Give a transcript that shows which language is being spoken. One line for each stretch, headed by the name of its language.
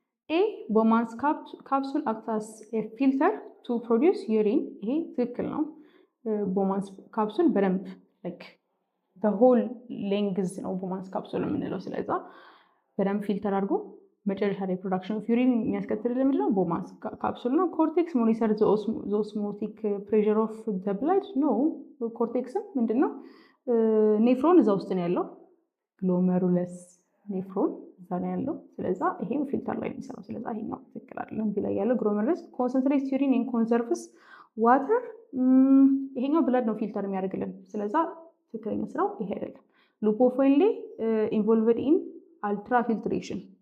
English: A Bowman's capsule acts as a filter to produce urine.
Amharic: ይሄ ትክክል ነው። Bowman's capsule በደንብ
English: like the whole length
Amharic: ነው Bowman's capsule የምንለው። ስለዛ በደንብ ፊልተር አድርጎ መጨረሻ ላይ ፕሮዳክሽን ኦፍ ዩሪን የሚያስከትልልን ምንድነው? Bowman's capsule ነው። ኮርቴክስ ሞኒተር
English: the osmotic pressure of the blood
Amharic: ነው። ኮርቴክስም ምንድነው? ኔፍሮን እዛ ውስጥ ነው ያለው። ግሎሜሩለስ ኔፍሮን እዛ ነው ያለው። ስለዛ ይሄም ፊልተር ላይ የሚሰራው። ስለዛ ይሄኛው ትክክል አይደለም። ቢ ላይ ያለው ግሎሜሩለስ
English: concentrates urine and conserves water።
Amharic: ይሄኛው ብለድ ነው ፊልተር የሚያደርግልን። ስለዛ ትክክለኛ ስራው ይሄ አይደለም። ሉፖፎይል
English: involved in ultrafiltration.